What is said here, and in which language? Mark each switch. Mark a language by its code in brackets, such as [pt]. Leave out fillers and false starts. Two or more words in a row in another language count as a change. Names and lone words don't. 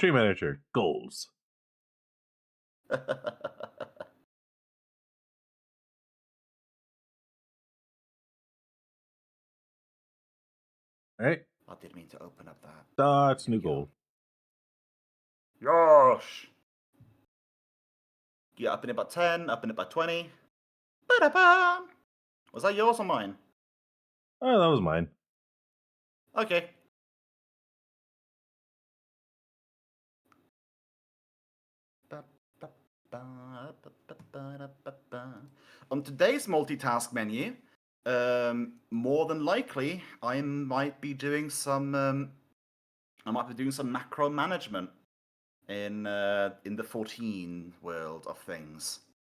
[en] Stream manager goals. All right. I didn't mean to open up that. That's Here new we go. goal. Yosh! Yeah, up in it by 10, up in it by 20. Ba-da-ba! Was that yours or mine? Oh, that was mine. Okay. On today's multitask menu, more than likely, I might be doing some macro management in the 14 world of things.